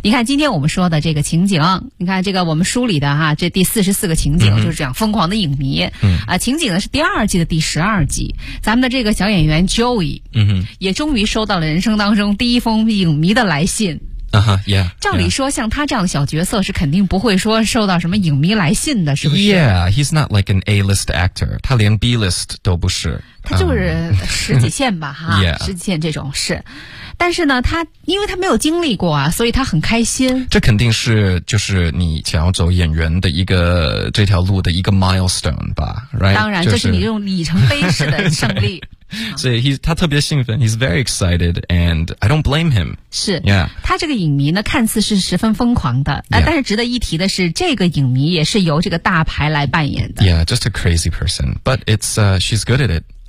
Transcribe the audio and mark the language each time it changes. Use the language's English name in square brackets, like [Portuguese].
[Chinese] 你看今天我们说的这个情景，你看这个我们梳理的哈、啊、这第44个情景、嗯、就是这样疯狂的影迷、嗯、啊情景呢是第二季的第12集，咱们的这个小演员 Joey、嗯、哼也终于收到了人生当中第一封影迷的来信。照理说像他这样的小角色是肯定不会说受到什么影迷来信的，是不是？ [English] Yeah, he's not like an A-list actor. [Chinese] 他连 B-list 都不是。他就是十几线吧哈、 [English] yeah. [Chinese] 十几线这种是。但是呢他因为他没有经历过啊，所以他很开心。这肯定是就是你想要走演员的一个这条路的一个 milestone 吧、 [English] right? [Chinese] 当然、就是、这是你这种里程碑式的胜利。所以他特别兴奋 [English] he's very excited and I don't blame him [Chinese] 是、 [English] yeah. [Chinese] 他这个影迷呢看似是十分疯狂的、 [English] yeah. [Chinese] 但是值得一提的是这个影迷也是由这个大牌来扮演的 [English] yeah just a crazy person but it's she's good at it